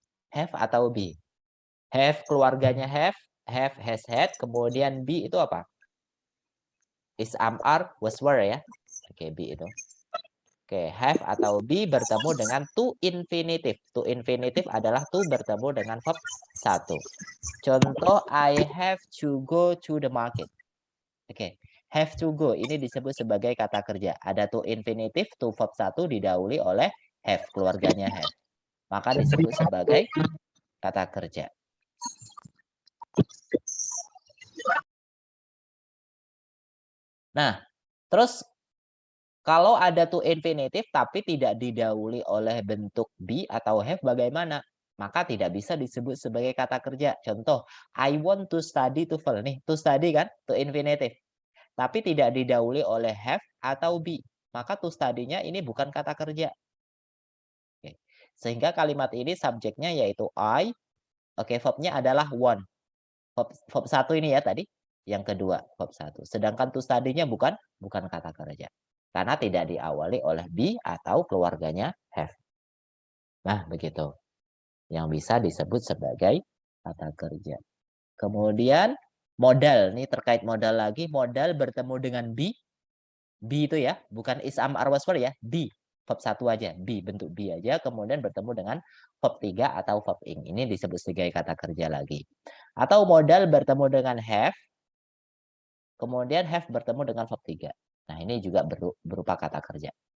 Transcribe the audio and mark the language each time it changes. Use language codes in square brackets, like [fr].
[id] Have atau be. Have keluarganya have, has, had. Kemudian be itu apa? Is, am, are, was, were ya. Oke, be itu. Oke, have atau be bertemu dengan to infinitive. To infinitive adalah to bertemu dengan verb 1. Contoh, [en] I have to go to the market. [id] Oke, have to go ini disebut sebagai kata kerja. Ada to infinitive, to verb 1 didahului oleh have, keluarganya have. Maka disebut sebagai kata kerja. Nah, terus kalau ada to infinitive tapi tidak didahului oleh bentuk be atau have bagaimana? Maka tidak bisa disebut sebagai kata kerja. Contoh, [en] I want to study to fall. Nih, to study kan, to infinitive. [id] Tapi tidak didahului oleh have atau be. Maka to study-nya ini bukan kata kerja. Oke. Sehingga kalimat ini subjeknya yaitu I. Oke, verb-nya adalah want. Verb 1 ini ya tadi. Yang kedua, verb 1. Sedangkan to study-nya bukan kata kerja. Karena tidak diawali oleh be atau keluarganya have. Nah, begitu. Yang bisa disebut sebagai kata kerja. Kemudian modal. Ini terkait modal lagi. Modal bertemu dengan be. Be itu ya, bukan is, am, are, was, were ya. Be. Verb 1 aja. Be, bentuk be aja. Kemudian bertemu dengan verb 3 atau verb ing. Ini disebut sebagai kata kerja lagi. Atau modal bertemu dengan have. Kemudian have bertemu dengan verb 3. Nah, ini juga berupa kata kerja.